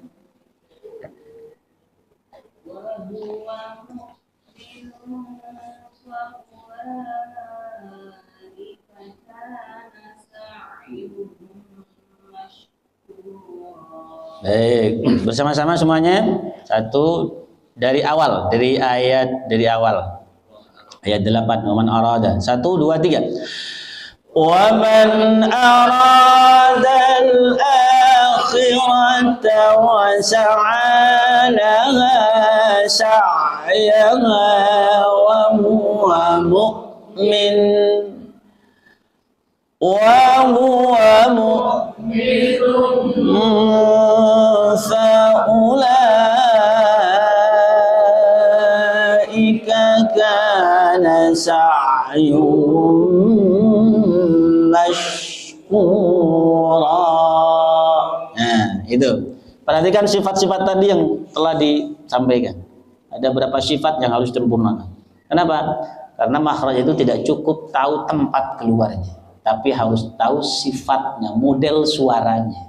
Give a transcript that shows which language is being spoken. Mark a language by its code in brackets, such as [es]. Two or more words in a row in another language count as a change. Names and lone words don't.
[id] Baik, bersama-sama semuanya. Satu dari awal, dari awal. Ayat 8, [ar] ومن أراد. 1, 2, 3. ومن أراد الآخرة وسعى لها سعيها وهو مؤمن. فأولئك كان سعيهم مشكورا. [id] Nah, itu. Perhatikan sifat-sifat tadi yang telah disampaikan. Ada berapa sifat yang harus disempurnakan. Kenapa? Karena makhraj itu tidak cukup tahu tempat keluarnya, tapi harus tahu sifatnya, model suaranya.